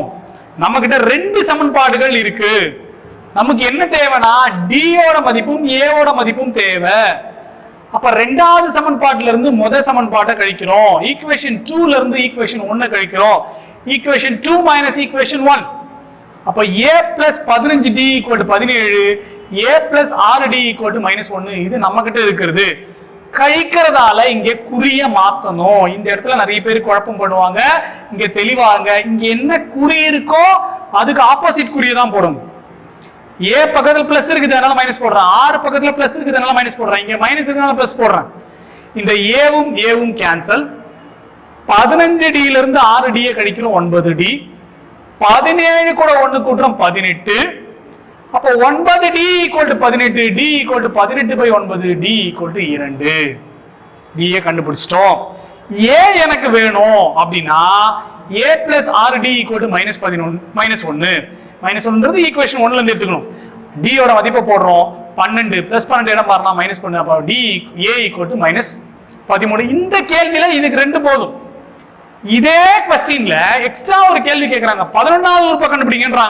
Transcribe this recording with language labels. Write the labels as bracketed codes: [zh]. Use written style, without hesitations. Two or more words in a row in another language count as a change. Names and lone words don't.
[ta] நம்ம கிட்ட ரெண்டு சமன்பாடுகள் இருக்கு. நமக்கு என்ன தேவைனா d யோட மதிப்பும் a யோட மதிப்பும் தேவை. அப்ப ரெண்டாவது சமன்பாட்டில இருந்து முதல் சமன்பாட்டை கழிக்கிறோம். ஈக்குவேஷன் 2ல இருந்து ஈக்குவேஷன் 1 கழிக்கிறோம். ஈக்குவேஷன் 2 - ஈக்குவேஷன் 1. அப்ப [en] a plus 15d [ta] = 17, [en] a plus 6d [ta] = -1. இது நம்ம கிட்ட இருக்கிறது. கழிக்கிறதால இங்க குறிய மாத்தணும். இந்த இடத்துல நிறைய பேர் குழப்பம் பண்ணுவாங்க. இங்க தெளிவாங்க, இங்க என்ன குறி இருக்கோ அதுக்கு ஆப்போசிட் குறியை தான் போடணும். a பக்கத்துல பிளஸ் இருக்குது அதனால மைனஸ் போடுறேன், 6 பக்கத்துல பிளஸ் இருக்குது அதனால மைனஸ் போடுறேன், இங்க மைனஸ் இருக்கனால பிளஸ் போடுறேன். இந்த ஏவும் கேன்சல். 15d ல இருந்து 6d கழிக்கிறோம் 9d, 17 கூட 1 கூட்டுறோம் 18, அப்போ 9d [en] equal to [ta] 18, d [en] equal to [ta] 18/9, d [en] equal to [ta] 2. d கண்டுபிடிச்சிட்டோம். a எனக்கு வேணும் அப்படின்னா [en] a plus 6d equal to [ta] -1. -1ன்றது ஈக்குவேஷன் 1ல இருந்து எடுத்துக்கணும். d யோட மதிப்பை போடுறோம். 12 + 12 இடம் மாறினா -12. அப்போ d a [en] equal to [ta] -13. இந்த கேள்வியில இதுக்கு 2 போதும். இதே क्वेश्चनல எக்ஸ்ட்ரா ஒரு கேள்வி கேக்குறாங்க. 11வது உறுப்பை கண்டுபிடிங்கன்றாங்க.